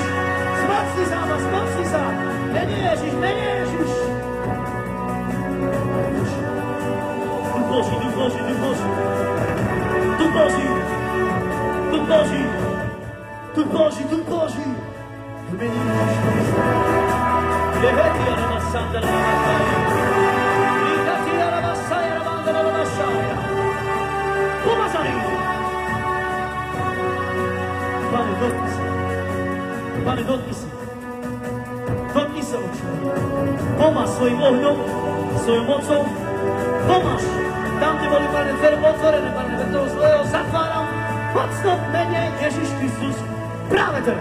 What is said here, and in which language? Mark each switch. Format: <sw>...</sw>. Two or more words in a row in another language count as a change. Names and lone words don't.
<sk>Zmocni sa, v mene Ježiš. Boží, duch Boží, duch Boží, duch Boží. V mene Ježiša. Leheti arama sandara mamakaya. Likati arama sayara mandara mamashaya. Pomazaný. Pane, dotkni sa. Pane, dotkni sa. Dotkni sa, Oče. Pomáš svojim ohňom, svojou mocou. Pomáš. Tam, kde boli, Pane, dvere otvorené, Pane, do toho zlého zatváram. Mocno v mene Ježiš Kristus. Práve teraz.</sk>